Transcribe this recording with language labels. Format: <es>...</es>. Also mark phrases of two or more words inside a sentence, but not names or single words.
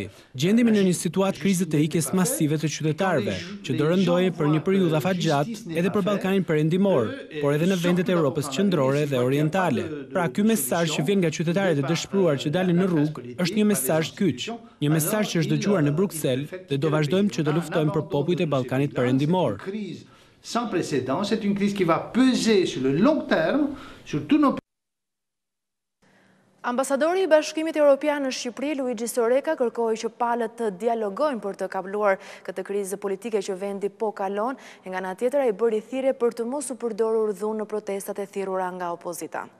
<sq>Gjendemi në një situatë krize të ikjes masive të qytetarëve, që do rëndojë për një periudhë afatgjatë edhe për Ballkanin Perëndimor, por edhe në vendet e Evropës qendrore dhe orientale. Pra, ky mesazh që vjen nga qytetarët e dëshpëruar që dalin në rrugë është një mesazh kyç, një mesazh që është dëgjuar në Bruksel dhe do vazhdojmë që të luftojmë për popujt e Ballkanit Perëndimor.</sq> <fr>Sans précédent, c'est une crise qui va peser sur le long terme sur tous nos.</fr> <sq>Ambasadori i Bashkimit Evropian në Shqipëri, Luigi Soreka, kërkoi që palët të dialogojnë për të kapluar këtë krizë politike që vendi po kalon, e nga ana tjetër ai bëri thirrje për të mos u përdorur dhunë në protestat e thirrura nga opozita.</sq>